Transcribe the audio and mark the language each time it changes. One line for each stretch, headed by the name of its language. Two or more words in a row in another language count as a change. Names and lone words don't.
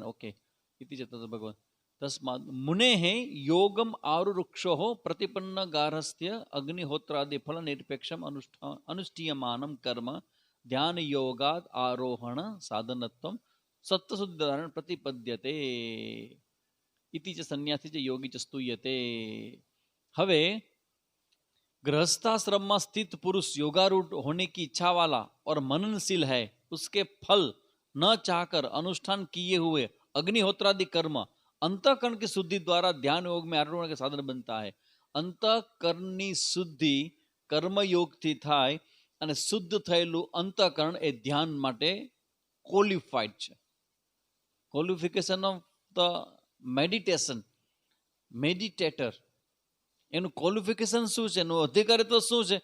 Gujarati: ઓકે, ઇતિ છે ભગવાન.
Sanskrit: तस्माद मुनेः योगम आरुरुक्षो प्रतिपन्न गार्हस्थ्य अग्निहोत्रादि फल निरपेक्षम अनुष्ठीयमानम कर्म ध्यान योगाद आरोहण साधनत्वम सत्वशुद्धारण प्रतिपद्यते इति च संन्यासी च योगी च स्तूयते.
Hindi: હવે गृहस्थाश्रम में स्थित पुरुष योगारूढ़ होने की इच्छा वाला और मननशील है, उसके फल न चाहकर अनुष्ठान किए हुए अग्निहोत्रादि कर्म अंतःकरण की शुद्धि द्वारा ध्यान योग में आरोहण का साधन बनता है.
Gujarati: अंतःकरणની શુદ્ધિ કર્મયોગથી થાય, અને શુદ્ધ થયેલું અંતઃકરણ એ ધ્યાન માટે ક્વોલિફાઈડ છે.
English: qualification of the meditator,
Gujarati: એનું ક્વોલિફિકેશન શું છે, એનું અધિકારીત્વ શું છે?